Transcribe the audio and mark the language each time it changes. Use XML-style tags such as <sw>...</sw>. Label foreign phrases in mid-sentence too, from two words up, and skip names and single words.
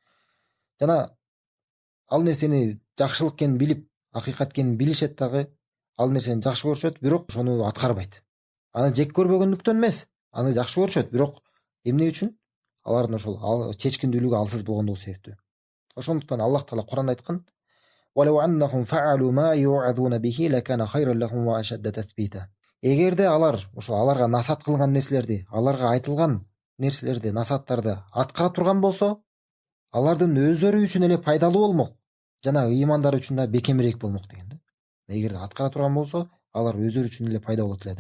<ky>Жана ал нерсени жакшылык экенин билип, акыйкат экенин билишет дагы, ал нерсени жакшы көрүшөт, бирок ошону аткарбайт. Аны жек көрбөгөндүктөн эмес, аны жакшы көрүшөт, бирок эмне үчүн? Алардын ошол чечкиндүүлүгү алсыз болгондугу себептүү. Ошондуктан Аллах Таала Кур'анда айткан:</ky> <ar>"ولو أنهم فعلوا ما يوعظون به لكان خيرا لهم وأشد تثبيتا."</ar> <ky>Эгерде аларга насаат кылган нерселерди, аларга айтылган нерселерди, насааттарды аткара турган болсо, алардын өздөрү үчүн эле пайдалуу болмок, жана ыймандары үчүн да бекемирээк болмок деген да. Эгерде аткара турган болсо, алар өздөрү үчүн эле пайда болот эле да.</ky>